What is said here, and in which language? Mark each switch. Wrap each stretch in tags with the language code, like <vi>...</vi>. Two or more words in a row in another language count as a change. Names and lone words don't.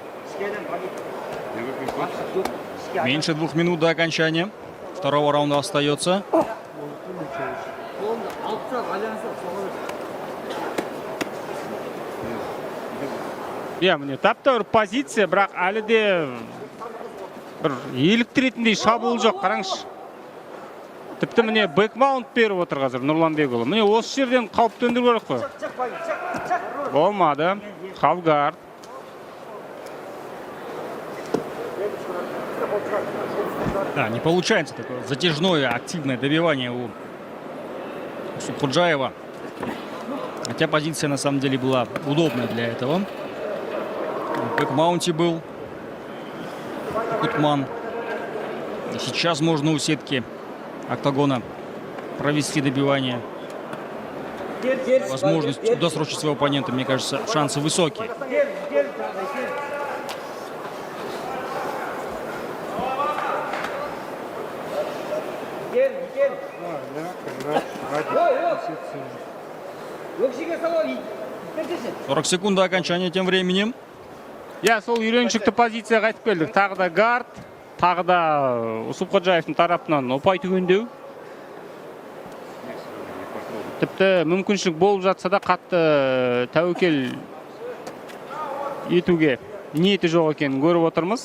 <ru>Меньше 2 минут до окончания второго раунда остается.</ru> <kk>иә міне тапта бір позиция, бірақ әлі де бір еліктіретіндей шабуыл жоқ. Қараңызшы, тіпті міне бэкмаунт беріп отыр қазір Нұрланбекұлы. Міне осы жерден қауіп төндіру керек қой. Болмады. Халгард.</kk> <ru>Да, не получается такое затяжное, активное добивание у Субхуджаева. Хотя позиция на самом деле была удобная для этого. В бэкмаунте был Кутман. И сейчас можно у сетки октагона провести добивание. Возможность досрочить своего оппонента, мне кажется, шансы высокие. «40 секунд до окончания тем временем».</ru> <kk>иә, сол үйреншікті позицияға қайтып келдік. Тағы да гард, тағы да Усупходжаевтың тарапынан ұпай түгендеу. Тіпті мүмкіншілік болып жатса да қатты тәуекел етуге ниеті жоқ екенін көріп отырмыз.</kk>